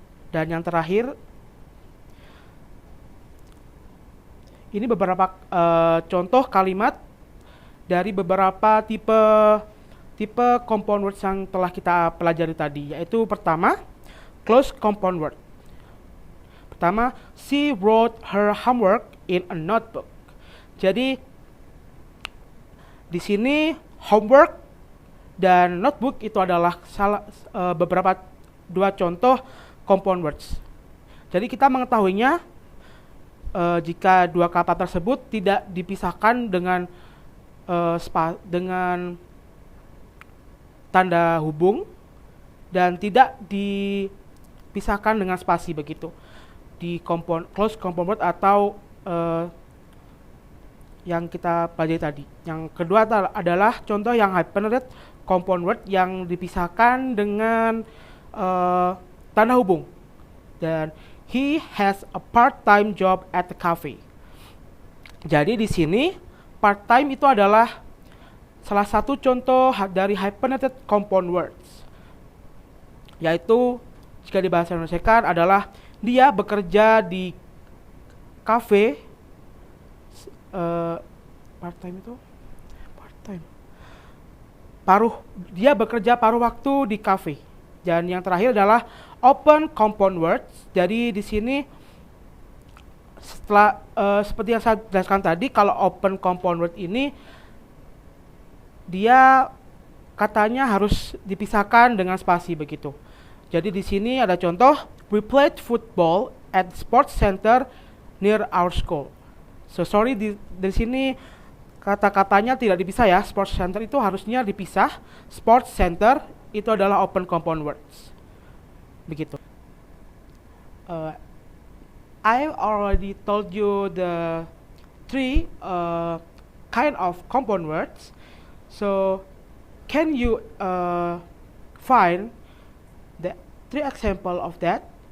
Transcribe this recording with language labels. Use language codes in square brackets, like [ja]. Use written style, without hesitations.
[id] Dan yang terakhir ini beberapa contoh kalimat dari beberapa tipe compound words yang telah kita pelajari tadi, yaitu pertama, close compound word. Pertama, [en] she wrote her homework in a notebook. [id] Jadi di sini homework dan notebook itu adalah beberapa dua contoh compound words. Jadi kita mengetahuinya jika dua kata tersebut tidak dipisahkan dengan dengan tanda hubung dan tidak dipisahkan dengan spasi begitu di close compound word atau yang kita pelajari tadi. Yang kedua adalah contoh yang hyphenated compound word yang dipisahkan dengan tanda hubung. Dan [en] he has a part-time job at the cafe. [id] Jadi di sini part-time itu adalah salah satu contoh dari hyphenated compound words, yaitu jika dibahasa Indonesiakan adalah dia bekerja di cafe. Part-time itu part-time. Dia bekerja paruh waktu di cafe. Dan yang terakhir adalah open compound words. Jadi di sini setelah seperti yang saya jelaskan tadi, kalau open compound word ini dia katanya harus dipisahkan dengan spasi begitu. Jadi di sini ada contoh, [en] we played football at sports center near our school. So sorry, [id] di sini kata-katanya tidak dipisah ya. Sports center itu harusnya dipisah. Sports center itu adalah open compound words. Begitu. [en] I already told you the three kind of compound words. So can you find the three example of that?